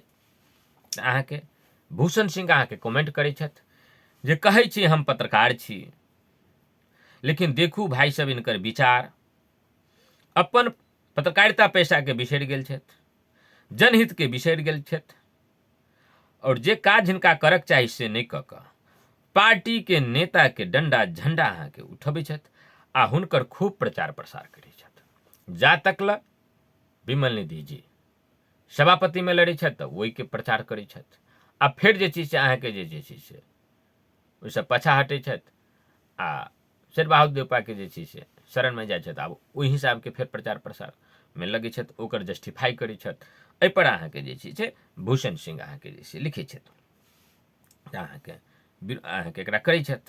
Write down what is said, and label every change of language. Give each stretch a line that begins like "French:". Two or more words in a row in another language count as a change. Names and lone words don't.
Maithili: अहाँके भूषण सिंह अहाँके कमेंट करै छथि जे कहै छी हम पत्रकार छी, लेकिन देखू भाई सब इनकर विचार, अपन पत्रकारिता पेशा के बिसरि गेल छथि, जनहित के बिसरि गेल छथि, और जे काज हिनका करक चाही से नहीं कऽ कऽ पार्टी के नेता के डंडा झंडा अहाँके उठबै छथि आ हुनकर खूब प्रचार प्रसार करै छथि। जा तकल विमल निधि जी सभापति में लड़ै छथि तऽ ओहि के प्रचार करै छथि, आ फिर जे चीज से अहाँके जे छै से ओहिसँ पाछा हटै छथि आ शेर बहादुर देवपा के जे छै से शरण में जाइ छथि, आब ओहि हिसाब के फेर प्रचार प्रसार में लगै छथि, ओकर जस्टिफाई करै छथि। एहि पर अहाँके जे छै से भूषण सिंह अहाँके जे छै लिखै छथि, अहाँके एकरा करै छथि।